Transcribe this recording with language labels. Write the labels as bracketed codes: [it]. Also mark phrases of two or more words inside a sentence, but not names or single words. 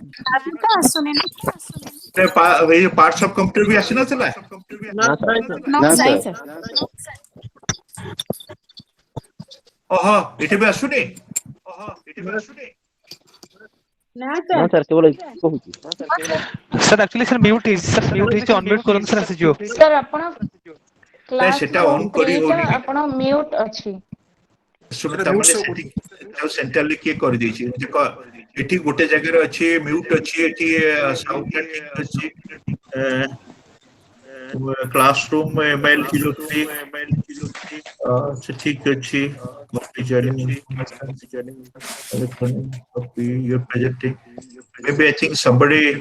[or] ତ ଆସୁନି ଏଇ [en] parts of computer [or] ବି ଆସିନଥିଲା? ନା ନାଇଁ ସାର୍। ନା ନାଇଁ ସାର୍। ସାର୍। ଓହୋ ଏଠି ବି ଆସୁନି? ନା ନା ସାର୍। ସାର୍ କେବଳ କହୁଛି। [en] Sir actually sir mute ହେଇଛି sir mute ହେଇଛି unmute କରନ୍ତୁ sir ଆସିଯିବ। [or] ସାର୍ ଆପଣ ନାଇଁ ସେଟା କ୍ଲାସ ଅନ୍ କରି 3 ଟା ହଉନି। ଆପଣ ମ୍ୟୁଟ ଅଛି। ଶୁଣ ସେଟା ତାମାନେ [en] mute show [or] ସେଠି କରୁଛି। ସେଣ୍ଟ୍ରାଲି କିଏ କରିଦେଇଛି? ଏଠି ଗୋଟେ ଜାଗାରେ ଅଛି ମ୍ୟୁଟ୍ ଅଛି, ଏଠି ସାଉଣ୍ଡ ଠିକ ଅଛି। କ୍ଲାସରୁମ୍ MLII-103 ସେ ଠିକ ଅଛି। [en] Copy your presenting. Maybe I think somebody